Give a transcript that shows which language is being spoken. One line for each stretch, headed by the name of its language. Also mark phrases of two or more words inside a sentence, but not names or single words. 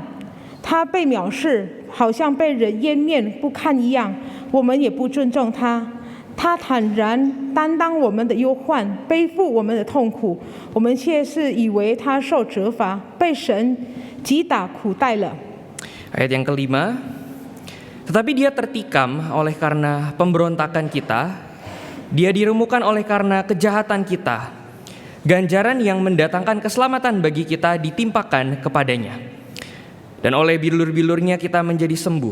Chinese: 他被藐视，好像被人湮灭不堪一样，我们也不尊重他。他坦然担当我们的忧患，背负我们的痛苦，我们却是以为他受责罚，被神击打苦待了。
Indonesian: Ayat yang kelima, tetapi dia tertikam oleh karena pemberontakan kita, dia diremukkan oleh karena kejahatan kita. Ganjaran yang mendatangkan keselamatan bagi kita ditimpakan kepadanya. Dan oleh bilur-bilurnya kita menjadi sembuh.